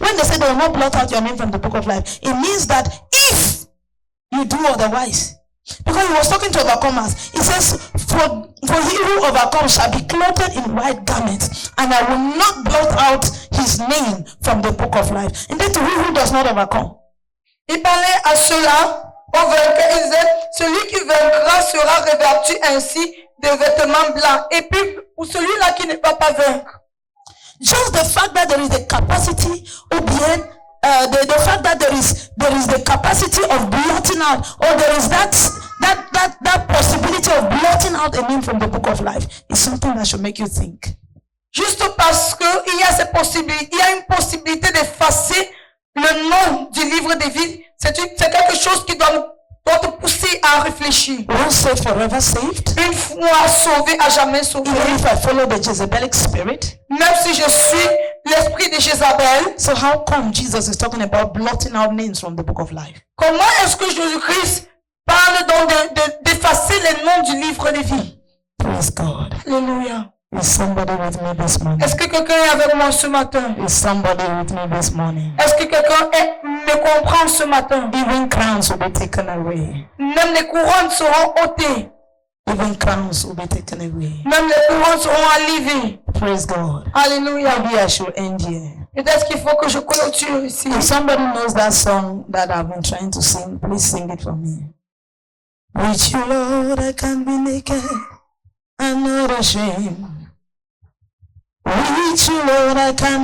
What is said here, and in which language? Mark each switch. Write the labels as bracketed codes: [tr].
[en] When they say they will not blot out your name from the book of life, it means that if you do otherwise, because he was talking to overcomers, he says, for he who overcomes shall be clothed in white garments, and I will not blot out his name from the book of life. And then to he who does not overcome. [fr] Il parlait à ceux-là, aux vainqueurs, il disait, celui qui vaincra sera revêtu ainsi de vêtements blancs. Et puis, pour celui-là qui ne va pas vaincre, [en] Just the fact that there is the capacity, or the fact that there is the capacity of blotting out, or there is that possibility of blotting out a name from the book of life is something that should make you think. [fr] juste parce que il y a cette possibilité, il y a une possibilité d'effacer le nom du livre de vie, c'est quelque chose qui doit te pousser à réfléchir. [en] Once saved, forever saved. [fr] Une fois sauvé, à jamais sauvé. [en] Even if I follow the Jezebelic spirit. [fr] Même si je suis l'esprit de Jézabel. [en] So how come Jesus is talking about blotting out names from the book of life? [fr] Comment est-ce que Jésus-Christ parle donc d'effacer les noms du livre de vie? [en] Praise God. [fr] Alléluia. [en] Is somebody with me this morning? [fr] Est-ce que quelqu'un est avec moi ce matin? [en] Is somebody with me this morning? [fr] Est-ce que quelqu'un me comprend ce matin? [en] Even crowns will be taken away. [fr] Même les couronnes seront ôtées. [en] Even crowns will be taken away. [fr] Même les couronnes seront enlevées. [en] Praise God. [fr] Alléluia. [en] Maybe I should end here. [fr] Peut-être qu'il faut que je clôture ici. [en] If somebody knows that song that I've been trying to sing, please sing it for me. With you, Lord, I can be naked and not ashamed. With you, Lord, I can